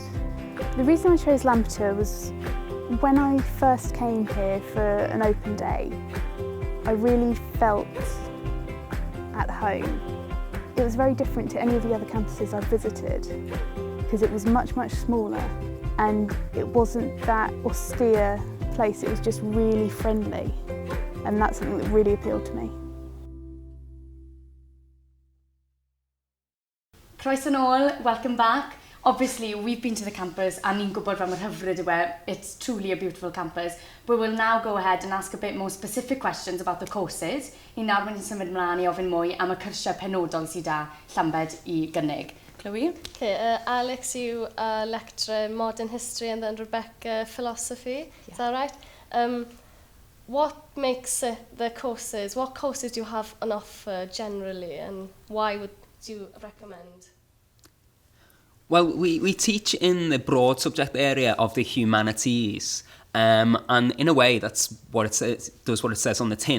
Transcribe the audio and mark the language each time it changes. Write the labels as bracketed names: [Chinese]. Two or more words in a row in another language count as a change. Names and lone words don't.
[English] The reason I chose Lampeter was when I first came here for an open day, I really felt at home. It was very different to any of the other campuses I've visited because it was much smaller and it wasn't that austere place, it was just really friendly, and that's something that really appealed to me. [Welsh] Croeso nôl, [English] welcome back. Obviously, we've been to the campus and [Welsh] ni'n gwybod fan mor hyfryd yw e. [English] It's truly a beautiful campus. But we'll now go ahead and ask a bit more specific questions about the courses. [Welsh] I nawr mynd i'n symud mlaen I ofyn mwy am y cyrsiau penodol sydd â Llambed I gynnig. [English] Chloe? Okay, Alex, you lecturer modern history and then Rebecca philosophy. Yeah. Is that right? What makes the courses, what courses do you have on offer generally, and why would you recommend? Well, we teach in the broad subject area of the humanities, and in a way that's what it says, does what it says on the tin.